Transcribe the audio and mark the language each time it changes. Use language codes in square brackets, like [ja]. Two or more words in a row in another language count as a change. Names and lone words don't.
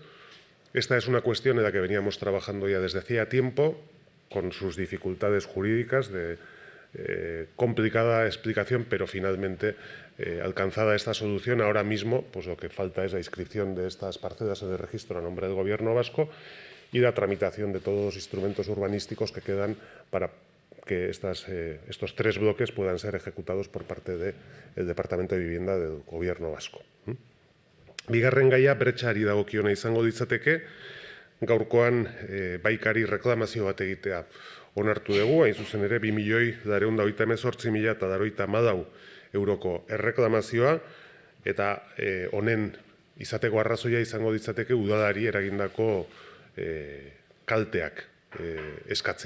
[es] Esta es una cuestión en la que veníamos trabajando ya desde hacía tiempo, con sus dificultades jurídicas de complicada explicación, pero finalmente alcanzada esta solución, ahora mismo lo que falta es la inscripción de estas parcelas en el registro a nombre del Gobierno vasco y la tramitación de todos los instrumentos urbanísticos que quedan para que estos 3 bloques puedan ser ejecutados por parte del Departamento de Vivienda del Gobierno vasco. [eu] Bigarren gaia bretxari dagokiona izango ditzateke, gaurkoan baikari reklamazio bat egitea onartu dugu, hain zuzen ere 2.218.084 euroko erreklamazioa, eta honen izateko arrazoia izango ditzateke udalari eragindako kalteak eskatzea.